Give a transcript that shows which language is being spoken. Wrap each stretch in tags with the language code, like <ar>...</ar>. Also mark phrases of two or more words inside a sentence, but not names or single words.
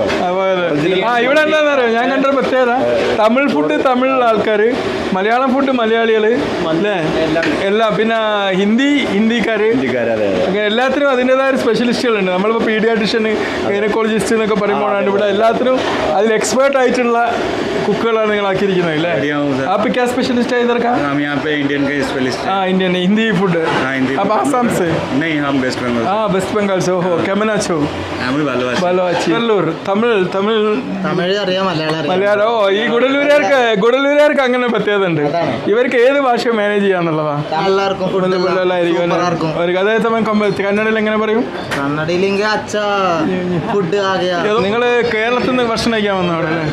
<ml>ഇവിടെ എന്താണെന്ന് അറിയാം, ഞാൻ കണ്ടൊരു പ്രത്യേകത, തമിഴ് ഫുഡ് തമിഴ് ആൾക്കാർ, മലയാളം ഫുഡ് മലയാളികൾ അല്ലേ, എല്ലാം. പിന്നെ ഹിന്ദിക്കാർ, അങ്ങനെ എല്ലാത്തിനും അതിൻ്റെതായ ഒരു സ്പെഷ്യലിസ്റ്റുകളുണ്ട്. നമ്മളിപ്പോൾ പീഡിയാട്രിഷ്യൻ, ഗൈനക്കോളജിസ്റ്റ് എന്നൊക്കെ പറയുമ്പോഴാണ് ഇവിടെ എല്ലാത്തിനും അതിൽ എക്സ്പേർട്ട് ആയിട്ടുള്ള കുക്കുകളാണ് നിങ്ങൾ ആക്കിയിരിക്കുന്നത് അല്ലേ?</ml> <hi>आप क्या स्पेशलिस्ट है इधर का? हम यहाँ पे इंडियन का स्पेशलिस्ट है.</hi> <en>Indian Hindi food.</en> <hi>आप आसाम से? नहीं, हम वेस्ट बंगाल. वेस्ट बंगाल से. हो</hi> <bn>কেমন আছো? ভালো আছি.</bn> <hi>कल्लूर.</hi> <ml>തമിഴ് അറിയാം, മലയാളം. ഈ ഗുഡല്ലൂരുകാർക്ക് അങ്ങനെ പ്രത്യേകത ഉണ്ട്. ഇവർക്ക് ഏത് ഭാഷ മാനേജ് ചെയ്യാന്നുള്ളതാ. അതേസമയം കന്നഡയിൽ എങ്ങനെ പറയും? നിങ്ങൾ കേരളത്തിൽ നിന്ന് ഭക്ഷണം കഴിക്കാൻ വന്ന അവിടെ അല്ലേ?</ml>